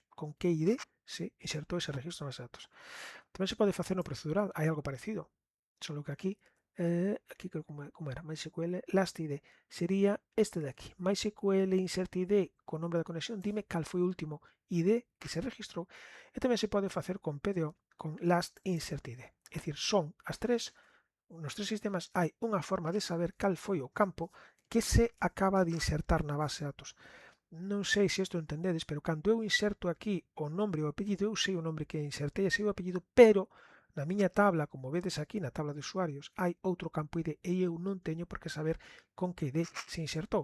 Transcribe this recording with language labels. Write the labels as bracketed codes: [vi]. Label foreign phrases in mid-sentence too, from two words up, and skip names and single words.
[gl] Con que ID se insertou ese registro na base de datos. Tamén se pode facer no procedural, hai algo parecido, solo que aquí como era, [en] MySQL last ID, [gl] sería este de aquí, MySQL [en] insert ID [gl] con nombre de conexión, dime cal foi o último ID que se registrou, e tamén se pode facer con PDO, con [en] last insert ID, [gl] é dicir, son as tres, nos tres sistemas hai unha forma de saber cal foi o campo que se acaba de insertar na base de datos. Non sei se isto entendedes, pero cando eu inserto aquí o nombre e o apellido, eu sei o nombre que insertei e sei o apellido, pero na miña tabla, como vedes aquí na tabla de usuarios, hai outro campo ID e eu non teño por que saber con que ID se insertou.